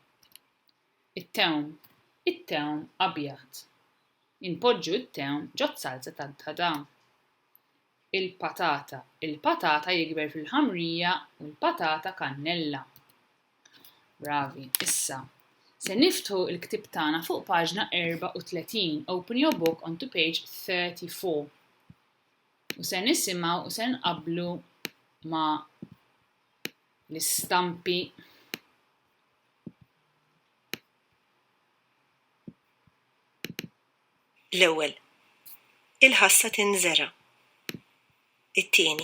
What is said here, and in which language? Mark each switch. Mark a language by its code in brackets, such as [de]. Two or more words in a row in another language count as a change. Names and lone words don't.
[mt] It-tewn abjad. Inpoġġu t-tewn ġod salza tad-tadam. Il-patata jikber fil-ħamrija u l-patata kannella. Bravi, issa. Se niftħu il-ktib tagħna fuq paġna 34. [en] Open your book onto page 34. [mt] U se nisimgħu u se nqabblu ma' l-istampi. L-ewwel. Il-ħassa tinżera. It-tieni.